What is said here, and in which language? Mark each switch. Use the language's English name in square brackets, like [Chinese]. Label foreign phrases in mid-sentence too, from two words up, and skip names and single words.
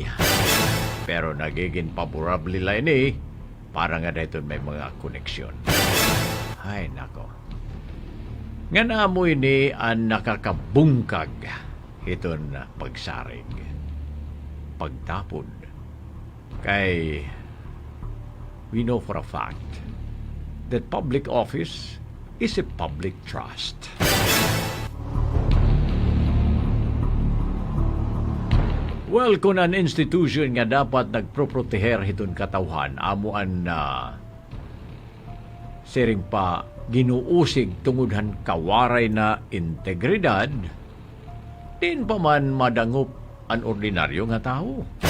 [Waray] Pero nagiging favorable la ini para nga dayton may mga koneksyon. Ay nako. Nga namo ini ang nakakabungkag iton pagsarig. Pagtapon. [English] Kay we know for a fact that public office is a public trust. Well, [Waray] kung an institution nga dapat nagproproteher hiton katawhan, amuan na siring pa ginuusig tungudhan kawaray na integridad, din pa man madangup ang ordinaryo nga tao.